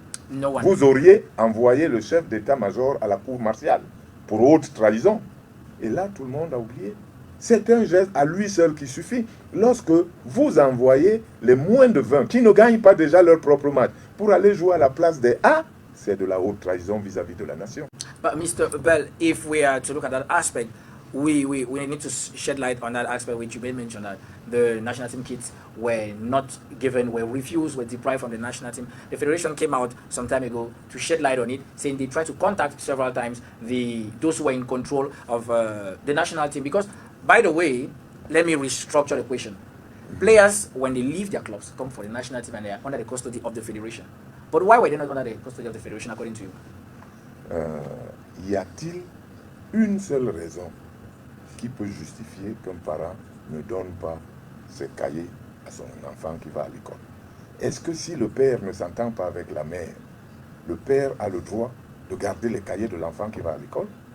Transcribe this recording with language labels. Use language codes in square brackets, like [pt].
[fr] Vous auriez envoyé le chef d'état-major à la cour martiale pour haute trahison. Et là, tout le monde a oublié. C'est un geste à lui seul qui suffit. Lorsque vous envoyez les moins de 20 qui ne gagnent pas déjà leur propre match pour aller jouer à la place des A, c'est de la haute trahison vis-à-vis de la nation. [en] But Mr. Bell, if we are to look at that aspect, we need to shed light on that aspect which you made mention that the national team kits were not given, were refused, were deprived from the national team. The federation came out some time ago to shed light on it, saying they tried to contact several times those who were in control of the national team. Because, by the way, let me restructure the question. Players, when they leave their clubs, come for the national team and they are under the custody of the federation. But why were they not under the custody of the federation, according to you? [fr] Y a-t-il une seule raison qui peut justifier qu'un parent ne donne pas ses cahiers à son enfant qui va à l'école? Est-ce que si le père ne s'entend pas avec la mère, le père a le droit de garder les cahiers de l'enfant qui va à l'école?